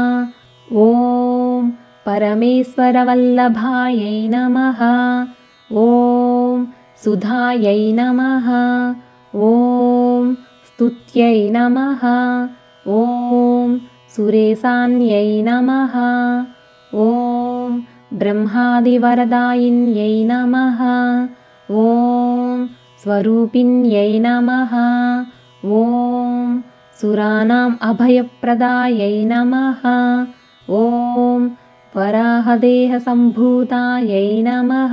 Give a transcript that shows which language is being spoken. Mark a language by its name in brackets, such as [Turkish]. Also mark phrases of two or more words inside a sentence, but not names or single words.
[Sanskrit] ఓం పరమేశ్వరవల్లభాయై నమః. ఓం సుధాయై నమః. ఓం స్తుత్యై నమః. ఓం సురేశాన్యై నమః. ఓం ब्रह्मादिवरदायिन्यै नमः। ॐ स्वरूपिण्यै नमः। ॐ सुराणाम् अभयप्रदायै नमः। ॐ वराहदेहसम्भूतायै नमः।